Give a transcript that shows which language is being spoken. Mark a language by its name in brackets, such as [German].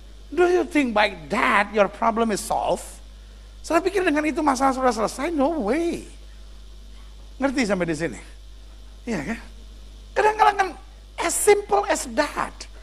[English] Do you think by that your problem is solved? [Indonesian] Saya pikir dengan itu masalah sudah selesai? [English] No way. [Indonesian] Ngerti sampai di sini? Iya kan? Kadang-kadang kan [English] as simple as that.